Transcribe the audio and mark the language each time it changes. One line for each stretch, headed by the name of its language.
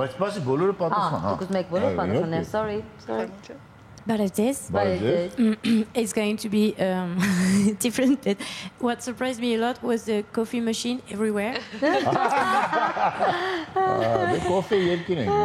Armenian: Բայց սպասի բոլորը պատասխան, դուք ուզում եք բոլորը պատասխանել, sorry. Բարև ձեզ.
English: It's going to be different, but what surprised me a lot was the coffee machine everywhere. The coffee
Armenian: երկին ենք։